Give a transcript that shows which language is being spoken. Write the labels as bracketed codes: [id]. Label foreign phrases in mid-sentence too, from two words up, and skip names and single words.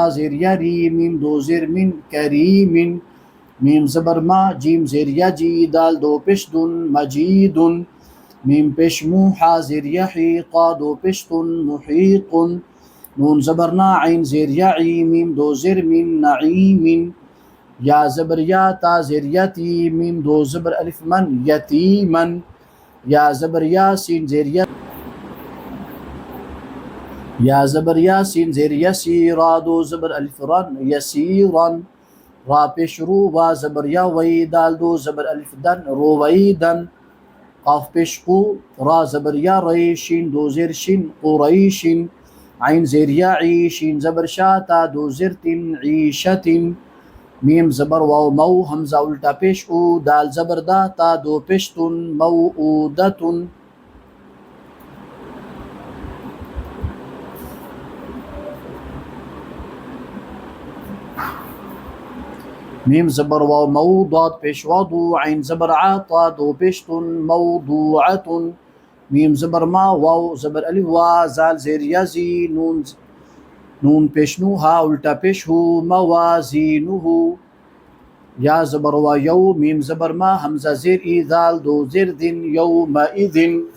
[ur] زر یری میم دو زر من کریم میم زبر ما جیم زر یجی دال دو پشدن مجید میم پشمو حازر یحی قا دو پشتن محیط نون زبرنا عین زیر یعی میم دو زر من نعیم یا زبر یا تا زر یتی میم دو زبر الف من یتیما یا زبر یا سین زیر یا زبر یا سین زیر یسی را دو زبر الف رن یسیرا را پیش رو و زبر یا وی دال دو زبر الف دن رویدن قاف پیش قو را زبر یا ری شین دو زیر شین قریشن عین زیر یا عی شین زبر شا تا دو زر تن عیشت میم زبر واو مو حمزہ الٹا پیش او دال زبر دا تا دو پیشتن موعودتن میم زبر واو مو ضاد پیش وضو عین زبر عطا دو پیشتن موضوعت میم زبر ما واو زبر الف وا زال زیر یزی نون پیش نو ہا الٹا پیش ہو موازینہ یا زبر وا یو میم زبر ما حمزہ زیر ای دال دو زر دن یومئذ